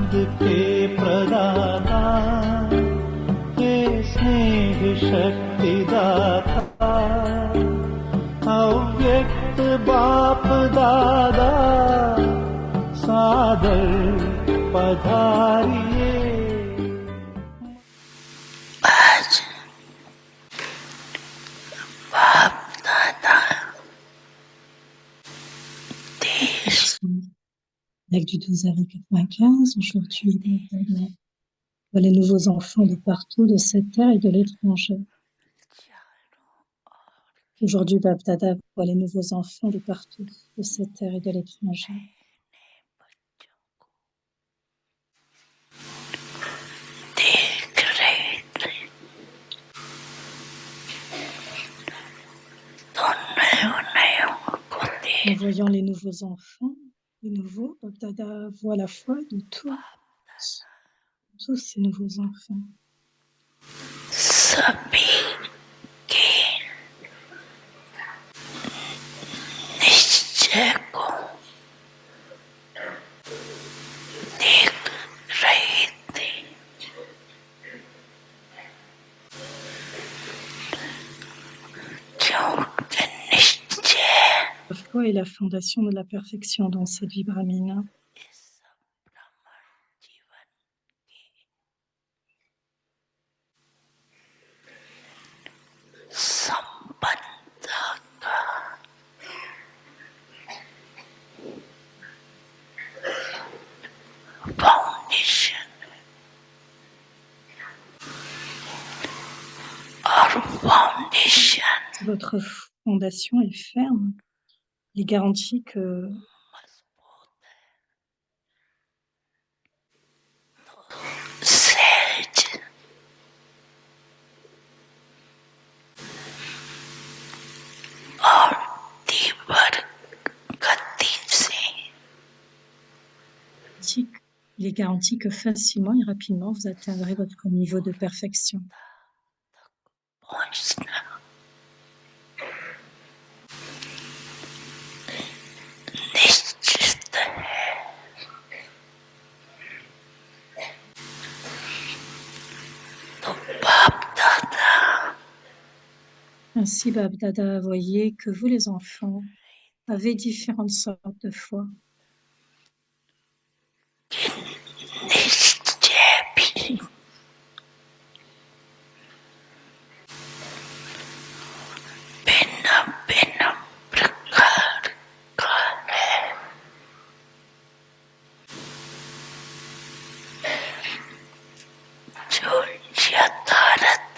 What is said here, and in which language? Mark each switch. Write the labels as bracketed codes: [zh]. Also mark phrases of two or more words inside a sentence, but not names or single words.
[hi] हे प्रदाता, हे स्नेह शक्तिदाता, अव्यक्त बाप दादा सादर पधारिए। आज बाप दादा देश [fr] Avec du 12h95, aujourd'hui, pour les nouveaux enfants de partout, de cette terre et de l'étranger. Aujourd'hui, Bab Dada voit les nouveaux enfants de partout, de cette terre et de l'étranger. En voyant les nouveaux enfants, les nouveaux, Bab Dada voit la foi de tous ces nouveaux enfants. [hi] सभी के निश्चय को देख रहे थे। क्योंकि निश्चय [fr] La foi est la fondation de la perfection dans cette vie brahmine. [hi] संबंध का फाउंडेशन और फाउंडेशन [fr] Votre fondation est ferme. Il garantit que [hi] सहज और तीव्र गति से [fr] il est garanti que facilement et rapidement vous atteindrez votre niveau de perfection. [hi] पहुंचना निश्चित है। तो बाप दादा [fr] Ainsi, Bab Dada voyait que vous, les enfants, avez différentes sortes de foi. [hi] निश्चय भी भिन्न भिन्न प्रकार का है। जो यथार्थ